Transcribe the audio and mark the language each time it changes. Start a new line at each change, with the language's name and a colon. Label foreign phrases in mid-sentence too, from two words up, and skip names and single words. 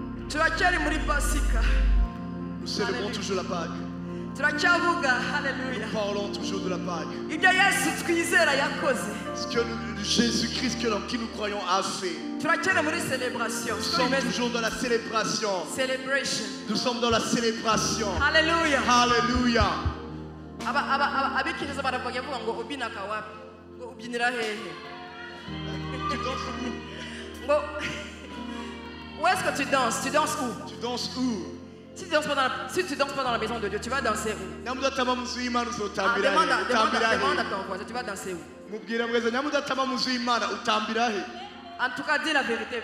Kinyarwanda: turacyari muri pasika.
French: Nous célébrons toujours la Pâque.
Kinyarwanda: Turacyavuga haleluya.
French: Nous parlons toujours de la Pâque.
Kinyarwanda: Ibyo Yesu twizera yakoze.
French: Ce que Jésus-Christ en qui nous croyons a fait.
Kinyarwanda: Turacyari muri celebration.
French: Nous sommes toujours dans la célébration. Celebration. Nous sommes dans la célébration.
Kinyarwanda: Haleluya.
French: Alléluia.
Kinyarwanda: Abikiriza baravuga ngo ubinaka wapi? Ngo ubyinira hehe?
French: Tu danses où? Ngo où est-ce que tu danses? Tu danses où? Tu danses où? Si tu danses pas dans la maison de Dieu, tu vas danser où? Demande à ton voisin, tu vas danser où? En tout cas, dis la vérité.